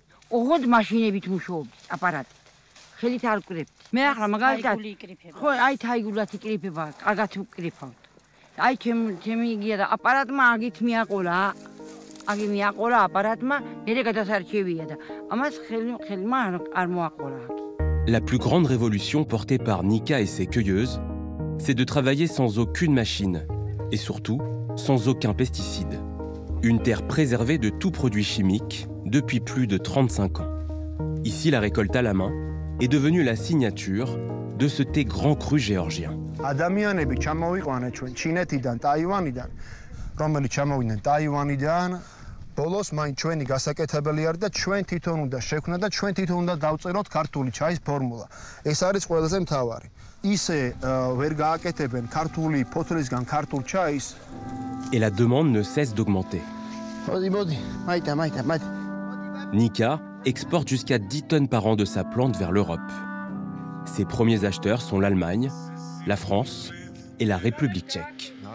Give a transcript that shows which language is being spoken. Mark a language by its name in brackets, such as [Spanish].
[Georgian] ოღონდ მაშინებით მუშაობთ, აპარატით. ხელით არ ვკრებთ. მე ახლა მაგალითად ხო, აი თაიგულად იკრიფება, კარგად ვკრიფავთ. აი ჩემი იგია და აპარატმა აგით მიაყოლა. აგი მიაყოლა აპარატმა, მერე გადასარჩევია და ამას ხელმა არ მოაყოლა. [French] La plus grande révolution portée par Nika et ses cueilleuses, c'est de travailler sans aucune machine et surtout sans aucun pesticide. Une terre préservée de tout produit chimique depuis plus de 35 ans. Ici, la récolte à la main est devenue la signature de ce thé grand cru géorgien. [Georgian] ადამიანები ჩამოვიყვანეთ ჩვენ ჩინეთიდან, ტაივანიდან, რომელიც ჩამოვიდნენ ტაივანიდან, ბოლოს მაინც ჩვენი გასაკეთებელი არის და ჩვენ თვითონ უნდა შექმნა და ჩვენ თვითონ უნდა დავწეროთ ქართული ჩაის ფორმულა. ეს არის ყველაზე მთავარი. ისე ვერ გააკეთებენ ქართული ფოთლისგან ქართულ ჩაის. [French] Et la demande ne cesse d'augmenter. Nika exporte jusqu'à 10 tonnes par an de sa plante vers l'Europe. Ses premiers acheteurs sont l'Allemagne, la France et la République tchèque.